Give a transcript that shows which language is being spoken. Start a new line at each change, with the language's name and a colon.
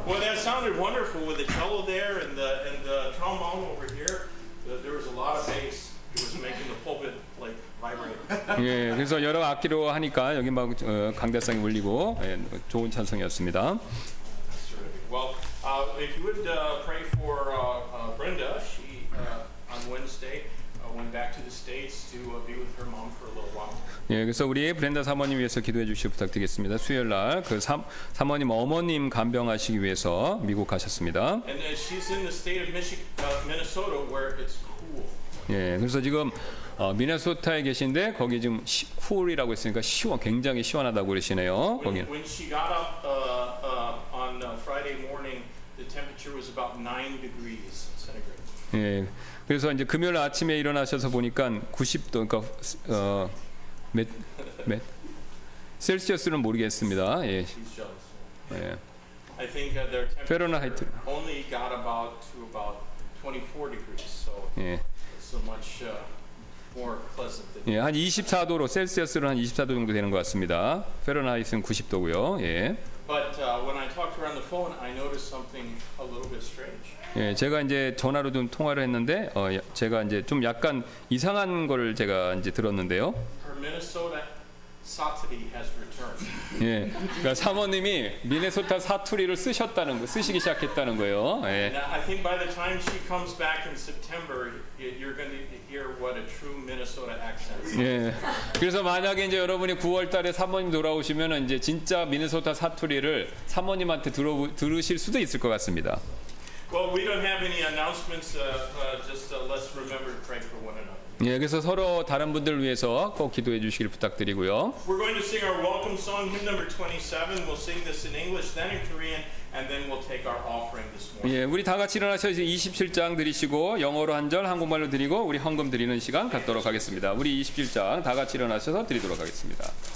English: Well, that sounded wonderful with the cello there and the trombone over here. There was a lot of bass. It was making the pulpit like vibrate.
Korean: 예, 그래서 여러 악기로 하니까 여기 막 강대성이 울리고 예, 좋은 찬송이었습니다.
English: That's terrific. Well, if you would pray for Brenda, she on Wednesday went back to the States to be with her mom for a little while.
Korean: 예, 그래서 우리 브렌다 사모님 위해서 기도해 주시기 부탁드리겠습니다. 수요일 날 그 사모님 어머님 간병하시기 위해서 미국 가셨습니다.
English: And she's in the state of Minnesota where it's cool.
Korean: 예, 그래서 지금 미네소타에 계신데 거기 지금 쿨이라고 했으니까 굉장히 시원하다고 그러시네요. 거기.
English: When she got up on Friday morning, the temperature was about 9 degrees centigrade.
Korean: 예, 그래서 이제 금요일 아침에 일어나셔서 보니까 90도, 그러니까 몇 셀시어스는 모르겠습니다. 예,
English: She's jealous.
Korean: 예.
English: I think their temperature Fahrenheit. only got to about 24 degrees, so
Korean: 예.
English: it's so much more pleasant than.
Korean: 예, 한 24도로 셀시어스로 한 24도 정도 되는 것 같습니다. 페르나이트는 90도고요. 예.
English: But when I talked to her on the phone, I noticed something a little bit strange.
Korean: 예, 제가 이제 전화로 좀 통화를 했는데 제가 이제 좀 약간 이상한 걸 제가 이제 들었는데요.
English: Her Minnesota satori has returned.
Korean: 예, 그러니까 사모님이 미네소타 사투리를 쓰시기 시작했다는 거예요. 예.
English: And I think by the time she comes back in September, you're going to hear what a true Minnesota accent is.
Korean: 예. 그래서 만약에 이제 여러분이 9월달에 사모님 돌아오시면은 이제 진짜 미네소타 사투리를 사모님한테 들으실 수도 있을 것 같습니다.
English: Well, we don't have any announcements. Just let's remember to pray for one another.
Korean: 예, 그래서 서로 다른 분들을 위해서 꼭 기도해 주시길 부탁드리고요.
English: We're going to sing our welcome song, hymn number 27. We'll sing this in English, then in Korean, and then we'll take our offering this morning.
Korean: 예, 우리 다 같이 일어나셔서 27장 드리시고 영어로 한 절, 한국말로 드리고 우리 헌금 드리는 시간 갖도록 하겠습니다. 우리 27장 다 같이 일어나셔서 드리도록 하겠습니다.